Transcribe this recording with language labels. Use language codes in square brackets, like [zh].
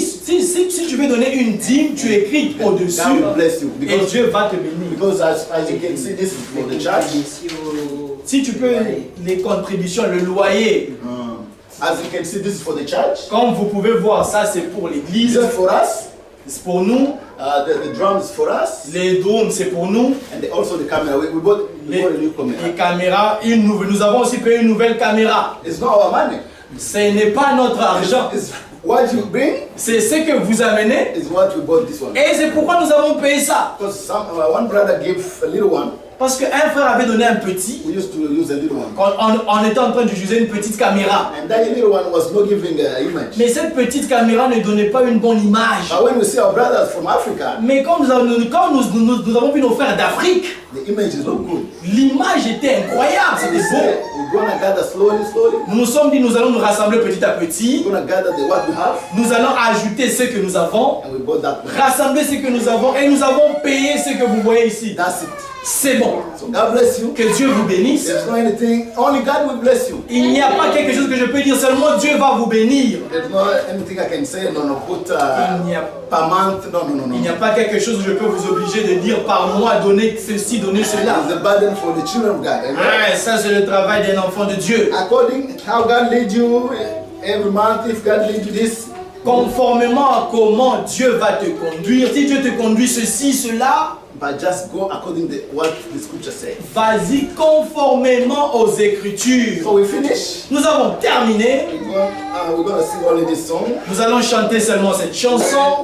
[fr] Si tu veux donner une dîme, tu écris au-dessus. [en] God bless you. [fr] Et [en] Because, [fr] Dieu va te bénir. [en] because as you can see, this is for the church. [fr] Si tu peux, les contributions, le loyer, [en] As you can see, this is for the church. [fr] comme vous pouvez voir, ça c'est pour [en] This [fr] l'église, [en] is for us. [fr] c'est pour nous. [en] The drums for us. [fr] Les drums, c'est pour nous. [en] And also the camera. We bought a new camera. [fr] Les caméras, nous avons aussi payé une nouvelle caméra. [en] It's not our money. [fr] Ce n'est pas notre argent. [en] It's what you bring [fr] C'est ce que vous amenez. [en] is what we bought this one. [fr] Et c'est pourquoi nous avons payé ça. [en] Because one brother gave a little one. [fr] Parce qu'un frère avait donné un petit. [en] We used to use a little one. [fr] Quand on était en train d'utiliser une petite caméra. [en] And that little one was not giving an image. [fr] Mais cette petite caméra ne donnait pas une bonne image. [en] But when we see our brothers from Africa, [fr] Mais quand nous avons vu nos frères d'Afrique, [en] the image is not good. [fr] l'image était incroyable, [en] And we [fr] c'était [en] say, [fr] beau. [en] we're going to gather slowly. [fr] Nous nous sommes dit, nous allons nous rassembler petit à petit. [en] We're going to gather what we have. [fr] Nous allons ajouter ce que nous avons, [en] And we bought that one. [fr] rassembler ce que nous avons et nous avons payé ce que vous voyez ici. [en] That's it. [fr] c'est bon. [en] So God bless you. [fr] Que Dieu vous bénisse. [en] There's no anything, only God will bless you. [fr] Il n'y a pas quelque chose que je peux dire, seulement Dieu va vous bénir. [en] There's no anything I can say, no, put [fr] Il n'y a [en] per month, no. [fr] Il n'y a pas quelque chose que je peux vous obliger de dire par mois, donner ceci, donner cela. [en] It's a burden for the children of God. Amen. [fr] Ah, ça c'est le travail d'un enfant de Dieu. [en] According how God lead you every month, if God lead you this, [fr] Conformément à comment Dieu va te conduire, si Dieu te conduit ceci, cela, [en] but just go according to what the scripture says. [fr] vas-y conformément aux Écritures. [en] So we finish. [fr] Nous avons terminé. [en] We're going to sing only this song. [fr] Nous allons chanter seulement cette chanson